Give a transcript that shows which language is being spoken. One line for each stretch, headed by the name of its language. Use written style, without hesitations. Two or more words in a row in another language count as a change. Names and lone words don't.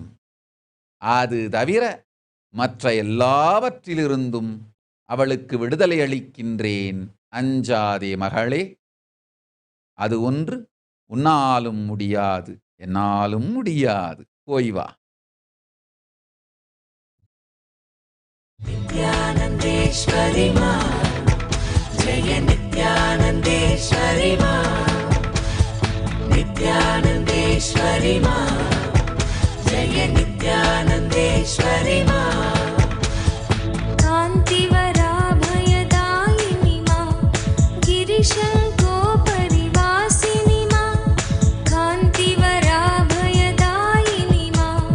Tamil: அது தவிர மற்ற எல்லாவற்றிலிருந்தும் அவளுக்கு விடுதலை அளிக்கின்றேன், அஞ்சாதே மகளே. அது ஒன்று உன்னாலும் முடியாது, என்னாலும் முடியாது. போய் வா.
Sanskrit: नित्यानन्देश्वरि मा जय नित्यानन्देश्वरि मा नित्यानन्देश्वरि मा जय नित्यानन्देश्वरि मा कान्तिवराभयदायिनि मा गिरिशङ्कोपरिवासिनि मा कान्तिवराभयदायिनि मा